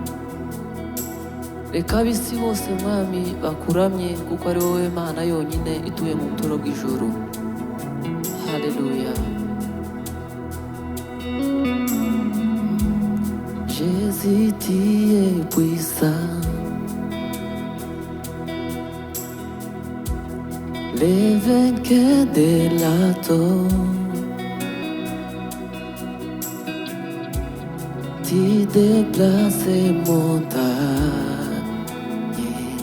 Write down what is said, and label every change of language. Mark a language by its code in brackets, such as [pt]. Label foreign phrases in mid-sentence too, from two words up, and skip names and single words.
[rw] Reka ab'isi bose Mwami bakuramye, kuko ari wowe Mana yonyine ituye mu buturo bw'ijuru. Haleluya. [fr] Jésus, tu es puissant, les vainqueurs de la tombe, tu déplaces les montagnes.